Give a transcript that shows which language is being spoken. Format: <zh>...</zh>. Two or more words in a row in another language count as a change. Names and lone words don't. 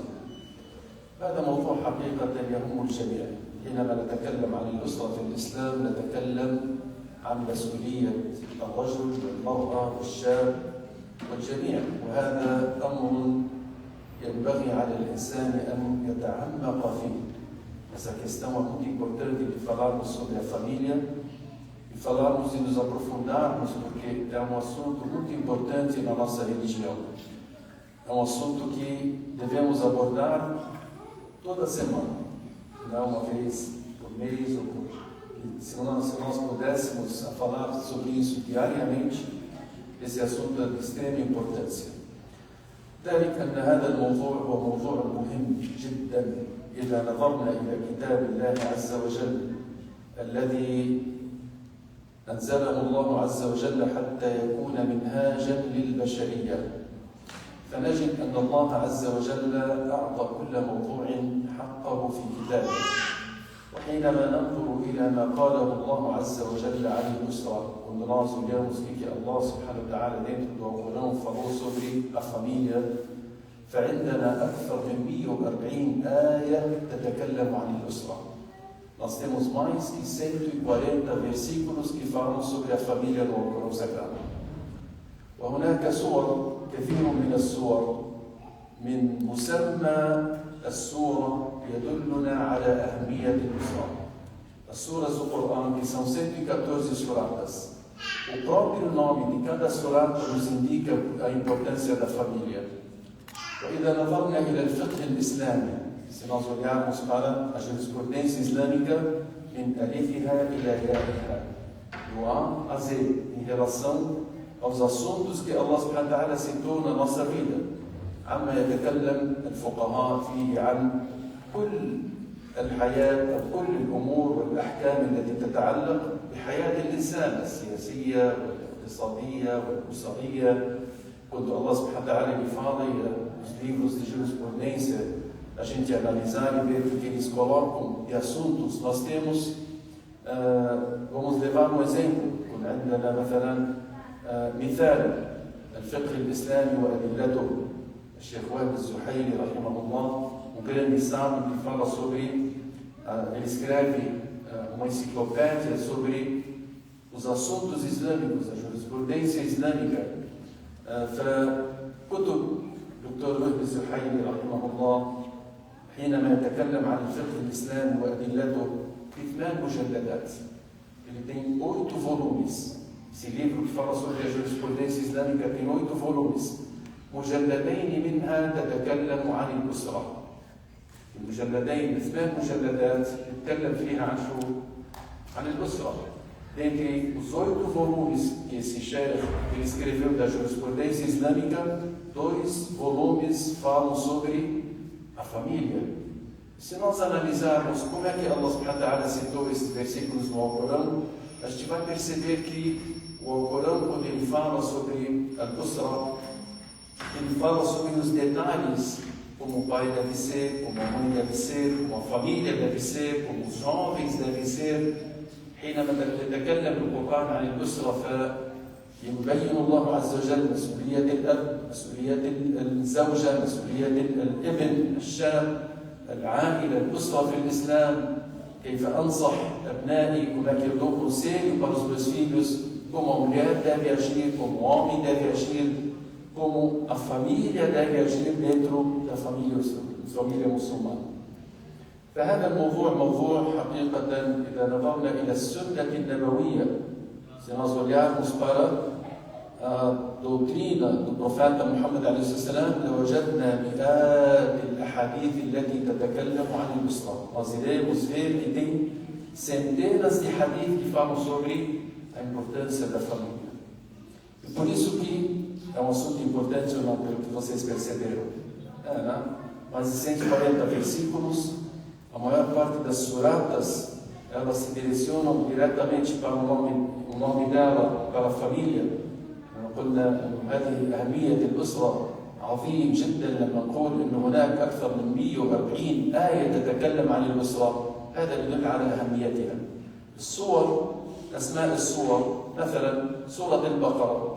<ar>هذا موضوع حقيقة يهم الجميع. حينما نتكلم عن الأسرة في الإسلام نتكلم عن مسؤولية الرجل والمرأة والشاب والجميع، وهذا أمر ينبغي على الإنسان أن يتعمق فيه.</ar> <pt>Essa questão é muito importante de falarmos sobre a família, de falarmos e nos aprofundarmos, porque é um assunto muito importante na nossa religião. É um assunto que devemos abordar toda semana, não uma vez por mês ou por... Se nós pudéssemos falar sobre isso diariamente, esse assunto é de extrema importância.</pt> <ar>ذلك أن هذا الموضوع هو موضوع مهم جدا إذا نظرنا إلى كتاب الله عز وجل الذي أنزله الله عز وجل حتى يكون منهاجا للبشرية، فنجد أن الله عز وجل أعطى كل موضوع حقه في كتابه. وحينما ننظر إلى ما قاله الله عز وجل عن الأسرة,</ar> <pt>quando nós olhamos o que</pt> <ar>الله سبحانه وتعالى</ar> <pt>dentro do Alcorão falou sobre a família,</pt> <ar>فعندنا أكثر من 140 آية تتكلم عن الأسرة.</ar> <pt>Nós temos mais que 140 versículos que falam sobre a família no Alcorão Sagrado.</pt> <ar>وهناك صور كثير من الصور من مسمى السورة يدلنا على أهمية الأسرة.</ar> <pt>As suras do Corão, que são 114 suratas, o próprio nome de cada surata nos indica a importância da família.</pt> <ar>وإذا نظرنا إلى الفقه الإسلامي,</ar> <pt>se nós olharmos para a jurisprudência islâmica,</pt> <ar>من ألفها إلى يائها,</ar> <pt>do A a Z, em relação aos assuntos que</pt> <ar>الله سبحانه وتعالى</ar> <pt>citou na nossa vida.</pt> <ar>عما يتكلم الفقهاء فيه عن كل الحياة أو كل الأمور والأحكام التي تتعلق بحياة الإنسان السياسية والاقتصادية والأسرية.</ar> <pt>Quando</pt> <ar>الله سبحانه وتعالى</ar> <pt>fala os livros de jurisprudência, a gente analisar e ver o que eles colocam de assuntos, nós temos, vamos levar um exemplo.</pt> <ar>عندنا مثلا مثال الفقه الإسلامي وأدلته. الشيخ وهب الزحيلي رحمه الله,</ar> <pt>um grande sábio que fala sobre, ele escreve uma enciclopédia sobre os assuntos islâmicos, a jurisprudência islâmica.</pt> <ar>فكتب دكتور وهبي الزحيلي رحمه الله حينما يتكلم عن الفقه الإسلامي وأدلته في 8 مجلدات.</ar> <pt>Ele tem 8 volumes. Esse livro que fala sobre a jurisprudência islâmica tem 8 volumes.</pt> <ar>مجلدين منها تتكلم عن الأسرة. المجلدين 8 مجلدات تتكلم فيها عن شو؟ عن الأسرة.</ar> <pt>Dentre os 8 volumes que esse chefe escreveu da jurisprudência islâmica, 2 volumes falam sobre a família. Se nós analisarmos como é que</pt> <ar>الله سبحانه وتعالى</ar> <pt>citou esses versículos no Alcorão, a gente vai perceber que o Alcorão, quando ele fala sobre a Usra, ele fala sobre os detalhes, como o pai deve ser, como a mãe deve ser, como a família deve ser, como os jovens devem ser.</pt> <ar>حينما يتكلم القرآن عن الأسرة فيبين الله عز وجل مسؤولية الأب، مسؤولية الزوجة، مسؤولية الابن، الشاب، العائلة، الأسرة في الإسلام. كيف أنصح أبنائي</ar> <pt>como é que eu dou conselho para os meus filhos, como a mulher deve agir, como o homem deve agir, como a família deve agir dentro da família muçulmana.</pt> <ar>فهذا الموضوع موضوع حقيقة إذا نظرنا إلى السنة النبوية،</ar> <pt>se nós olharmos para a doutrina do profeta Muhammad</pt> <ar>عليه السلام لوجدنا مئات الأحاديث التي تتكلم عن الأسرة.</ar> <pt>Nós iremos ver que tem centenas de hadith que falam sobre a importância da família. E por isso que é um assunto importante ou não, pelo que vocês perceberam. Mais de 140 versículos. A maior parte das suratas, elas se direcionam diretamente para o nome dela, para a família.</pt> <ar>قلنا هذه أهمية الأسرة عظيم جدا لما نقول أن هناك أكثر من 140 آية تتكلم عن الأسرة. هذا يدل على أهميتها. الصور، أسماء الصور، مثلا سورة البقرة.</ar>